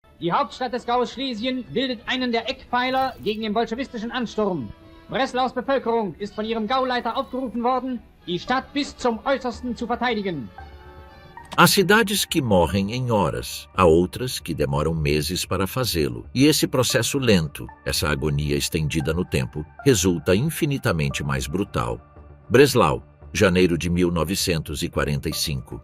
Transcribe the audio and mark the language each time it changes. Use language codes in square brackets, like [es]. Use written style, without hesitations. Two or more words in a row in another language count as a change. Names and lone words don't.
[de] Die Hauptstadt des Gaues Schlesien bildet einen der Eckpfeiler gegen den bolschewistischen Ansturm. Breslaus Bevölkerung ist von ihrem Gauleiter aufgerufen worden, die Stadt bis zum Äußersten zu verteidigen. [pt] Há cidades que morrem em horas, há outras que demoram meses para fazê-lo. E esse processo lento, essa agonia estendida no tempo, resulta infinitamente mais brutal. Breslau, janeiro de 1945.